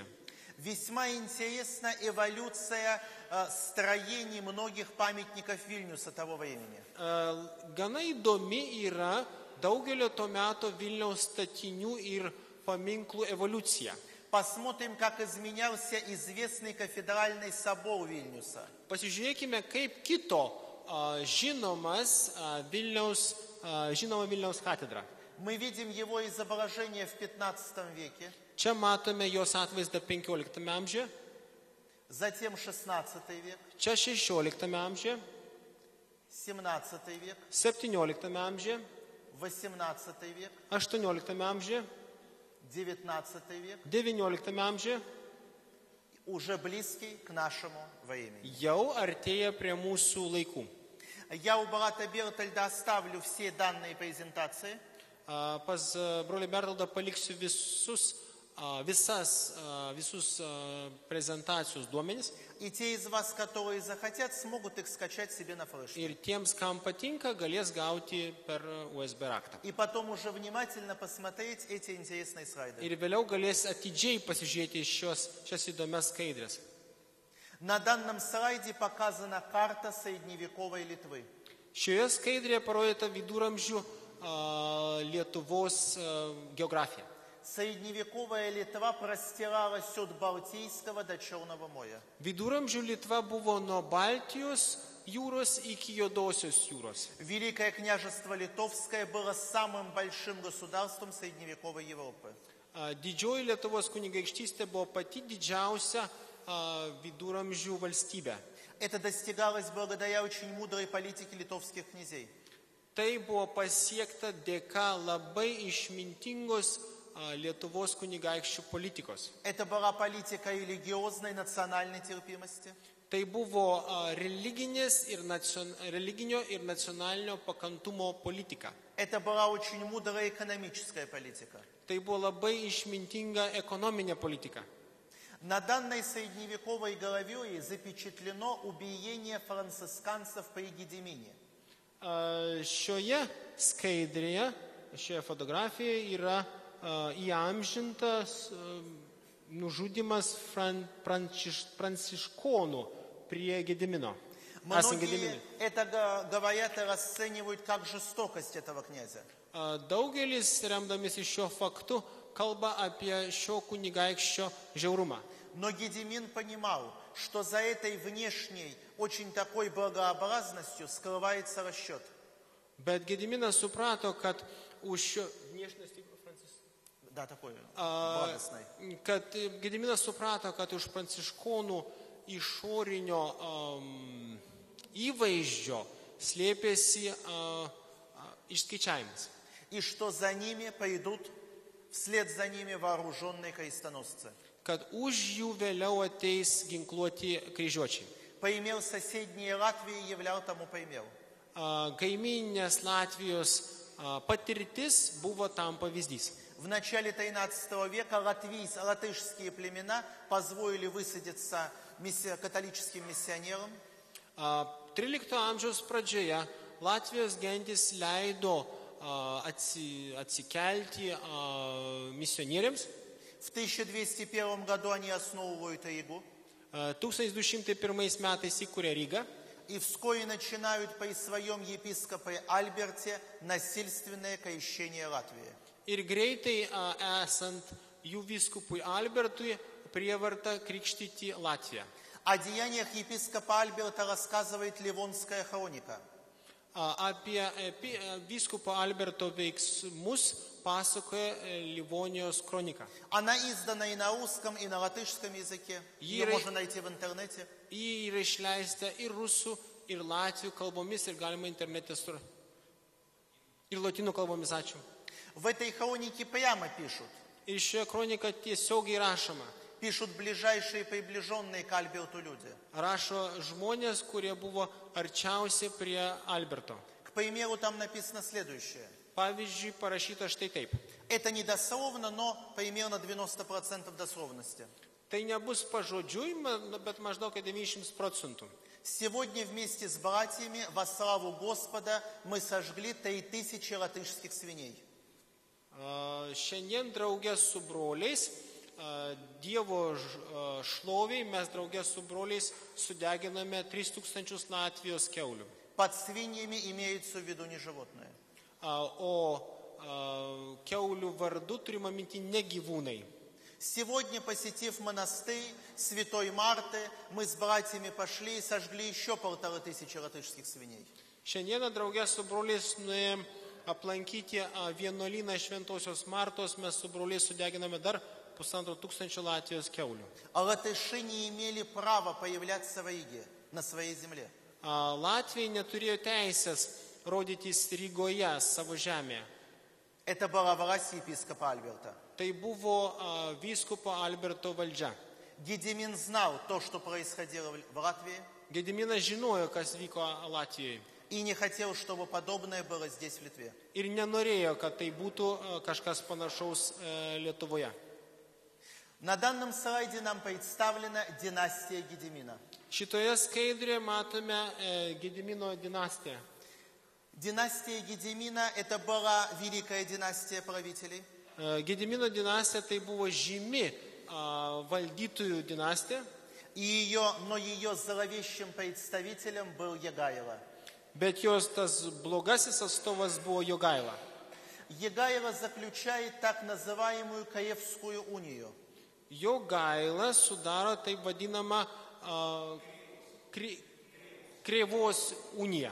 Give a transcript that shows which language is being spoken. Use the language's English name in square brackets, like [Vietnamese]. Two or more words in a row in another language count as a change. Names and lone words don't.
[Russian] Весьма интересна эволюция строений многих памятников Вильнюса того времени. [Lithuanian] Gana įdomi yra daugelio to meto Vilniaus statinių ir paminklų evoliucija. [Russian] Посмотрим, как изменялся известный кафедральный собор Вильнюса. [Lithuanian] Pasižiūrėkime, kaip kito žinoma Vilniaus katedra. [Russian] Мы видим его изображение в 15 веке, [Lithuanian] Čia matome jos atvaizdą 15 amžiuje, [Russian] затем 16 век, [Lithuanian] čia 16 amžiuje, [Russian] 17 век, [Lithuanian] 17 amžiuje, [Russian] 18 век, [Lithuanian] 18 amžiuje, [Russian] 19 век, [Lithuanian] 19 amžiuje. [Russian] уже близкий к нашему времени. [Lithuanian] Jau artėja prie mūsų laikų. [Russian] Я у брата Бертольда оставлю все данные презентации. [Lithuanian] Pas brolį Bertoldą paliksiu visus prezentacijos duomenis. [Russian] И те из вас, которые захотят, смогут их скачать себе на флешку. [Lithuanian] Ir tiems, kam patinka, galės gauti per USB raktą. [Russian] И потом уже внимательно посмотреть эти интересные слайды. [Lithuanian] Ir vėliau galės atidžiai pasižiūrėti šias įdomias skaidrės. [Russian] На данном слайде показана карта средневековой Литвы. [Lithuanian] Šioje skaidrėje parodyta viduramžių Lietuvos geografija. [Russian] Средневековая Литва простиралась от Балтийского до Черного моря. [Lithuanian] Viduramžių Litva buvo nuo Baltijos jūros iki Juodosios jūros. [Russian] Великое княжество Литовское было самым большим государством средневековой Европы. [Lithuanian] Didžioji Lietuvos kunigaikštystė buvo pati didžiausia viduramžių valstybė. [Russian] Это достигалось благодаря очень мудрой политике литовских князей. [Lithuanian] Tai buvo pasiekta dėka labai išmintingos Lietuvos kunigaikščių politikos. [Russian] Это была политика религиозной национальной терпимости. [Lithuanian] Tai buvo religinio ir nacionalinio pakantumo politika. [Russian] Это была очень мудрая экономическая политика. [Lithuanian] Tai buvo labai išmintinga ekonominė politika. [Russian] На данной средневековой гравюре запечатлено убиение францисканцев при Гедимине. [Lithuanian] Šioje skaidrėje, šioje fotografijoje yra įamžintas nužudymas pranciškonų prie Gedimino. [Russian] Многие это говорят и расценивают как жестокость этого князя. [Lithuanian] Daugelis, remdamėsi šiuo faktu, kalba apie šio kunigaikščio žiaurumą. [Russian] Но Гедимин понимал, что за этой внешней, очень такой благообразностью скрывается расчет. [Lithuanian] Bet Gediminas suprato, kad už šio [Russian] Да, такой благостный. [Lithuanian] Kad Gediminas suprato, kad už pranciškonų išorinio įvaizdžio slėpėsi išskaičiavimas. [Russian] И что за ними придут, вслед за ними вооруженные крестоносцы. [Lithuanian] Kad už jų vėliau ateis ginkluoti kryžiuočiai. [Russian] Пример соседней Латвии являл тому пример. [Lithuanian] Kaimyninės Latvijos patirtis buvo tam pavyzdys. [Russian] В начале 13 века латышские племена позволили высадиться католическим миссионерам. [Lithuanian] 13 amžiaus pradžioje Latvijos gentis leido atsikelti misionieriams. [Russian] В 1201 году они основывают Ригу. [Lithuanian] 1201 metais įkūrė Rygą. [Russian] И вскоре начинают при своем епископе Альберте насильственное крещение Латвии. [Lithuanian] Ir greitai esant jų vyskupui Albertui prievarta krikštyti Latviją. [Russian] О деяниях епископа Альберта рассказывает Ливонская хроника. [Lithuanian] Apie vyskupo Alberto veiksmus pasakoja Livonijos kronika. [Russian] Она издана и на русском, и на латышском языке. Ее можно найти в интернете. [Lithuanian] Ji yra išleista ir rusų, ir latvių kalbomis, ir galima internete surasti. Ir lotynų kalbomis, ačiū. [Russian] В этой хронике прямо пишут. [Lithuanian] Ir šioje kronika tiesiogiai rašoma. [Russian] Пишут ближайшие приближенные к Альберту люди. [Lithuanian] Rašo žmonės, kurie buvo arčiausiai prie Alberto. [Russian] К примеру, там написано следующее. [Lithuanian] Pavyzdžiui, parašyta štai taip. [Russian] Это не дословно, но примерно 90% дословности. [Lithuanian] Tai nebus pažodžiui, bet maždaug 90%. [Russian] Сегодня вместе с братьями во славу Господа мы сожгли 3000 латышских свиней. [Lithuanian] Šiandien draugė su broliais, Dievo šloviai, mes draugė su broliais sudeginame 3000 Latvijos kiaulių. [Russian] Под свиньями имеется в виду не животные. [Lithuanian] O kiaulių vardu turima minti ne gyvūnai. [Russian] Сегодня, посетив монастырь Святой Марты, мы с братьями пошли и сожгли еще 1500 латышских свиней. [Lithuanian] Šiandieną draugė su broliais nuėjom aplankyti vienuolyną Šventosios Martos, mes su broliais sudeginame dar 1500 Latvijos kiaulių. [Russian] А латыши не имели права появляться в Риге, на своей земле. [Lithuanian] Latvija neturėjo teisės rodytis Rygoje, savo žemėje. [Russian] Это была власть епископа Альберта. [Lithuanian] Tai buvo vyskupo Alberto valdžia. [Russian] Гедимин знал то, что происходило в Латвии, [Lithuanian] Gediminas žinojo, kas vyko Latvijoje. [Russian] и не хотел, чтобы подобное было здесь, в Литве. [Lithuanian] Ir nenorėjo, kad tai būtų kažkas panašaus Lietuvoje. [Russian] На данном слайде нам представлена династия Гедимина. [Lithuanian] Šitoje skaidrėje matome Gedimino dinastiją. [Russian] Династия Гедимина – это была великая династия правителей. [Lithuanian] Gedimino dinastija tai buvo žymi valdytojų dinastija, [Russian] Но ее зловещим представителем был Егайло. [Lithuanian] bet jos tas blogasis atstovas buvo Jogaila. [Russian] Егайло заключает так называемую Каевскую унию. [Lithuanian] Jogaila sudaro taip vadinamą Krėvos uniją.